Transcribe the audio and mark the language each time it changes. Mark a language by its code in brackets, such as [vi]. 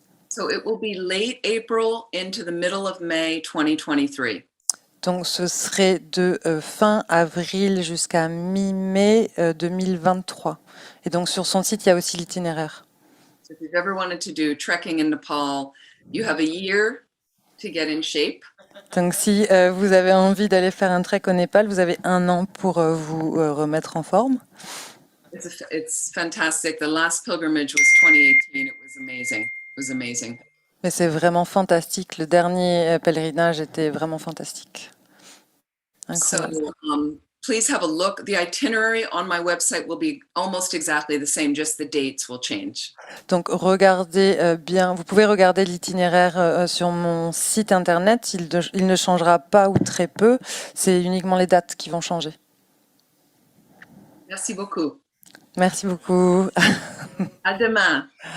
[en] So it will be late April into the middle of May 2023. [fr] Donc ce serait de fin avril jusqu'à mi-mai 2023. Et donc sur son site, il y a aussi l'itinéraire. [en] So if you've ever wanted to do trekking in Nepal, you have a year to get in shape. [fr] Donc si vous avez envie d'aller faire un trek au Népal, vous avez 1 an pour vous remettre en forme. [en] It's fantastic. The last pilgrimage was 2018. It was amazing. It was amazing. [fr] Mais c'est vraiment fantastique. Le dernier pèlerinage était vraiment fantastique. Incroyable. [en] So please have a look. The itinerary on my website will be almost exactly the same, just the dates will change. [fr] Donc regardez bien, vous pouvez regarder l'itinéraire sur mon site internet, il ne changera pas ou très peu, c'est uniquement les dates qui vont changer. Merci beaucoup. Merci beaucoup. À demain.